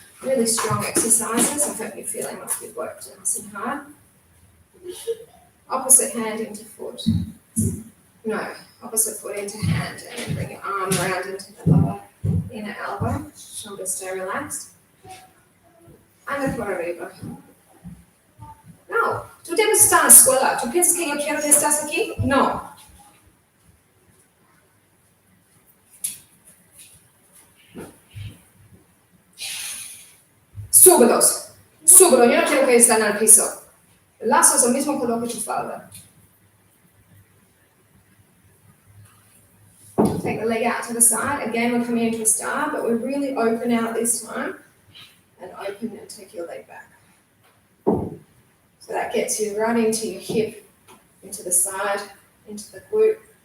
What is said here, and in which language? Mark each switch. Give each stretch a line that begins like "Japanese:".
English: Really strong exercises. I hope you're feeling like you've worked nice and hard. Opposite hand into foot. No, opposite foot into hand, and then bring your arm around into the lower inner elbow. Shoulders stay relaxed.
Spanish: Anda por arriba. No, tú debes estar en la escuela. ¿Tú piensas que yo quiero que estás aquí? No. Súbelos. Súbelo. Yo no quiero que estén en el piso. El lazo es el mismo color que tu falda.
English: Take the leg out to the side. Again, we're coming into a star, but we're really open out this time. And open and take your leg back. So that gets you right into your hip, into the side, into the glute.